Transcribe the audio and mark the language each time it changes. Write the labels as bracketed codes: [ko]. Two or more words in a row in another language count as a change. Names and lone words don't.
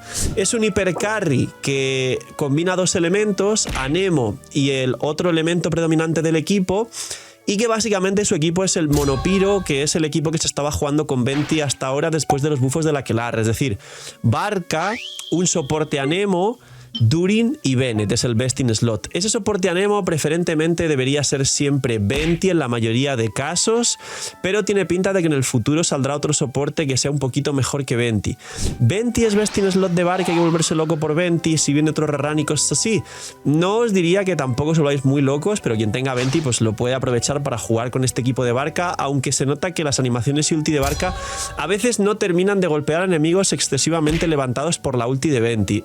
[es] Es un hipercarry que combina 2 elementos, Anemo y el otro elemento predominante del equipo, y que básicamente su equipo es el Monopiro, que es el equipo que se estaba jugando con Venti hasta ahora después de los buffos de la Aquelarre. Es decir, Barca, un soporte Anemo, Durin y Bennett es el [en] best in slot. [es] Ese soporte Anemo preferentemente debería ser siempre Venti en la mayoría de casos, pero tiene pinta de que en el futuro saldrá otro soporte que sea un poquito mejor que Venti. Venti es [en] best in slot [es] de Barca, hay que volverse loco por Venti. Si viene otro Rerran y cosas así, no os diría que tampoco os volváis muy locos, pero quien tenga Venti pues lo puede aprovechar para jugar con este equipo de Barca, aunque se nota que las animaciones y ulti de Barca a veces no terminan de golpear a enemigos excesivamente levantados por la ulti de Venti.